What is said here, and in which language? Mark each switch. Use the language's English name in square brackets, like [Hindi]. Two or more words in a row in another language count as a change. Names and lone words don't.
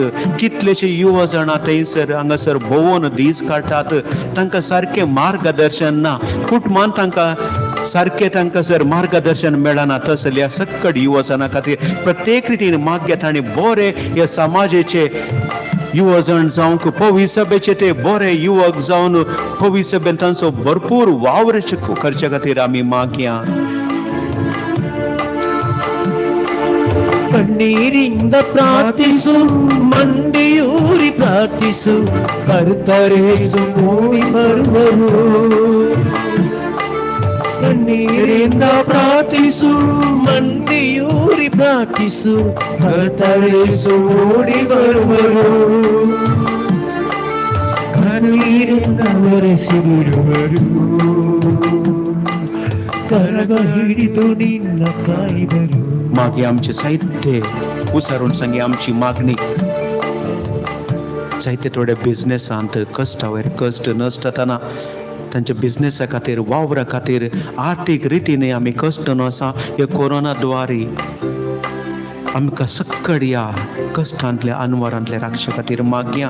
[Konkani] कितलेशे युवजनां थंयसर हांगासर भोंवून दीस काडटात तांकां सारकें मार्गदर्शन ना कुटुंबान तांकां सारकें तांकां जर मार्गदर्शन मेळना तसल्या सक्कड युवजनां खातीर प्रत्येक रितीन मागया तांणी बरे ह्या समाजाचे युवजन जावंक पवित्र सभेचे ते बरे युवक जावन पवित्र सभेन तांचो भरपूर वावर करचे खातीर आमी मागया [Kannada] ಕಣ್ಣೀರಿಂದ ಪ್ರಾರ್ಥಿಸು ಮಂಡಿಯೂರಿ ಪ್ರಾರ್ಥಿಸು ಕರ್ತರೇಸು ಮೂಡಿ ಬರುವರು ಕಣ್ಣೀರಿಂದ ಪ್ರಾರ್ಥಿಸು ಮಂಡಿಯೂರಿ ಪ್ರಾರ್ಥಿಸು ಕರ್ತರೇಸು ಮೂಡಿ ಬರುವರು ಕಣ್ಣೀರಿಂದ ಒರೆಸಿ ಬಿಡುವರು ಕರಗ ಹಿಡಿದು ನಿನ್ನ ಕಾಯುವರು. [Konkani] मागे आमचे साहित्य उसारून सांगे आमची मागणी. जायते थोडे बिझनेसांत कश्टा वयर कश्ट नसताना तांच्या बिझनेसा खातीर वावरा खातीर आर्थीक रितीने आमी कश्ट न्हू आसा हे कोरोना द्वारे आमकां सक्कड या कश्टांतल्या अनवरांतल्या राखचे खातीर मागया.